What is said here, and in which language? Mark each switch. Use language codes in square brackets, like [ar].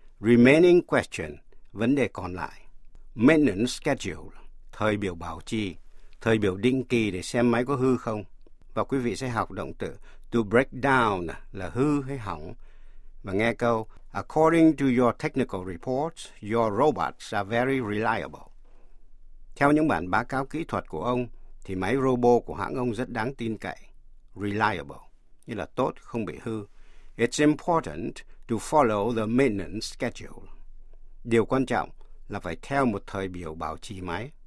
[en] Remaining question, [vi] vấn đề còn lại. Maintenance schedule, thời biểu bảo trì, thời biểu định kỳ để xem máy có hư không. Và quý vị sẽ học động từ to break down là hư hay hỏng. Và nghe câu, [en] according to your technical reports, your robots are very reliable. [vi] Theo những bản báo cáo kỹ thuật của ông, thì máy robot của hãng ông rất đáng tin cậy. Reliable, như là tốt, không bị hư. [en] It's important to follow the maintenance schedule. [vi] Điều quan trọng là phải theo một thời biểu bảo trì máy.